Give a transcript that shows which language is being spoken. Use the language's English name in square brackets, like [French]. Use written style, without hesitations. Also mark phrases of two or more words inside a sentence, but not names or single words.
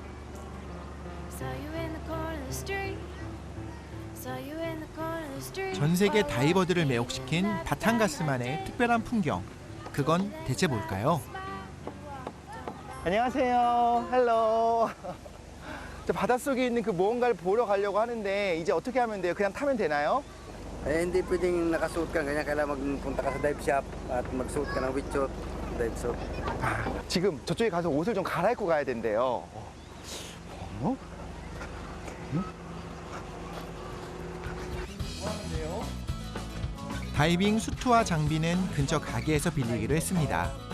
[Korean] 전 세계 다이버들을 매혹시킨 바탄가스만의 특별한 풍경. 그건 대체 뭘까요? 안녕하세요. 헬로. 저 바닷속에 있는 그 무언가를 보러 가려고 하는데 이제 어떻게 하면 돼요? 그냥 타면 되나요? [Filipino] Hindi pwedeng nakasuot ka, kanya kailangan magpunta ka sa [English] dive shop [Filipino] at magsuot ka ng wetsuit, [English] dive suit. [Korean] 지금 저쪽에 가서 옷을 좀 갈아입고 가야 된대요. 어? 다이빙 수트와 장비는 근처 가게에서 빌리기로 했습니다.